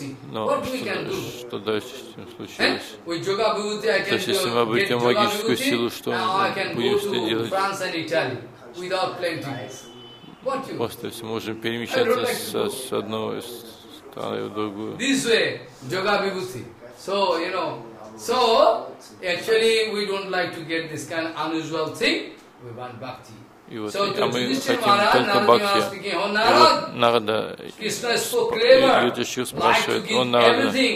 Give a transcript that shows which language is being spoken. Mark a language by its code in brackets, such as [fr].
[ru] Но что дальше с этим случилось? То есть если мы обретем йогическую силу, что будем с этим делать? Просто если мы можем перемещаться с одной стороны в другую. [en] This way, yoga vibhuti. So, you know, so actually we don't like to get this kind of unusual thing. We want bhakti. [ru] И вот, а мы хотим только бхакти. И вот Нарада, люди еще спрашивают, он Нарада.